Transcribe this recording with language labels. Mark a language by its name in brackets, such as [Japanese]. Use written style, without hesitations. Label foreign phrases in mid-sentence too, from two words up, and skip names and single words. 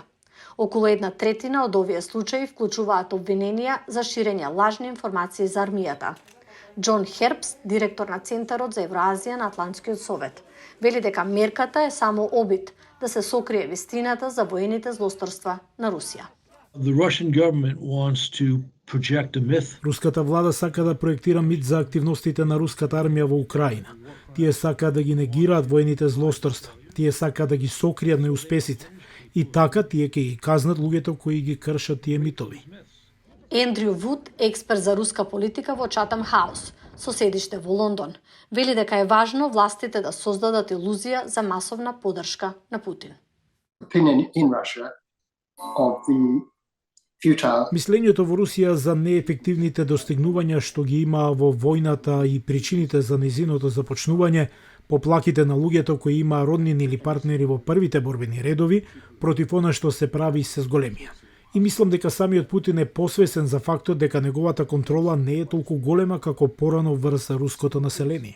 [Macedonian] Околу 1/3 од овие случаи вклучуваат обвиненија за ширење лажни информации за армијата. Џон Хербст, директор на Центарот за Евроазија на Атлантскиот совет, вели дека мерката е само обид да се сокрие вистината за воените злосторства на Русија. [English] The Russian government wants to project a myth. [Macedonian] Руската влада сака да проектира мит за активностите на руската армија во Украина. Тие сака да ги негираат воените злосторства. Тие сака да ги сокријат неуспесите. И така тие ќе ги казнат луѓето кои ги кршат тие митови. Ендрю Вуд, експерт за руска политика во Chatham House, со седиште во Лондон, вели дека е важно властите да создадат илузија за масовна поддршка на Путин. [English] Opinion in Russia of the [Macedonian] Мислењето во Русија за неефективните достигнувања што ги има во војната и причините за незиното започнување, поплаките на луѓето кои имаа роднини или партнери во првите борбени редови против она што се прави се зголемија. И мислам дека самиот Путин е посвесен за фактот дека неговата контрола не е толку голема како порано врз руското население.